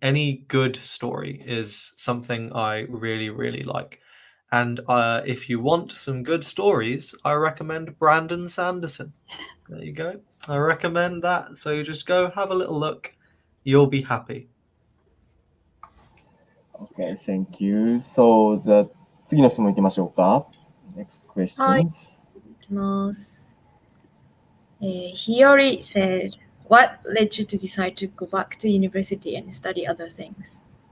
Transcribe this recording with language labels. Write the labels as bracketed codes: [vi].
[en] Any good story is something I really, really like. And if you want some good stories, I recommend Brandon Sanderson. There you go. I recommend that. So just go have a little look. you'll be happy. Okay, thank you. [ja] So, 次の質問いきましょうか。 [en] Next [ja] はい。 [en] questions. [ja] いきます。 [en] Hiyori said, what led you to decide to go back to university and study other things?